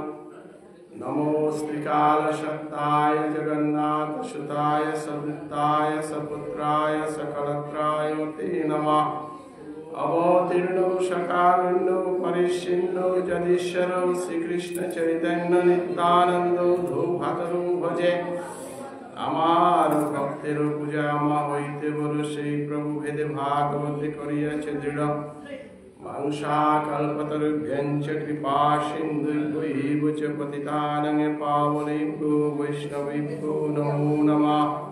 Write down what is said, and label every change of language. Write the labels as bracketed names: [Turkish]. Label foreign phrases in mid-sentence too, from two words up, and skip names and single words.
[Sanskrit] नमोऽस्ति कालशक्ताय जगन्नाथसुताय सवृत्ताय सपुत्राय सकलत्राय ते नमः। अवतीर्णौ सकारुण्यौ परिच्छिन्नौ जगदीश्वरौ श्रीकृष्ण चैतन्य नित्यानन्दौ धूभातरौ भजे। [Bangla] আমার ভক্তের পূজা আমা হইতে বলো সেই প্রভু ভেদে ভাগবতে করিয়াছে দৃঢ়। [Sanskrit] মাংসা কল্পতরুভ্যঞ্চ কৃপা সিন্ধুভ্যৈব চ পতিতানাং পাবনেভ্যো বৈষ্ণবেভ্যো নমো নমঃ।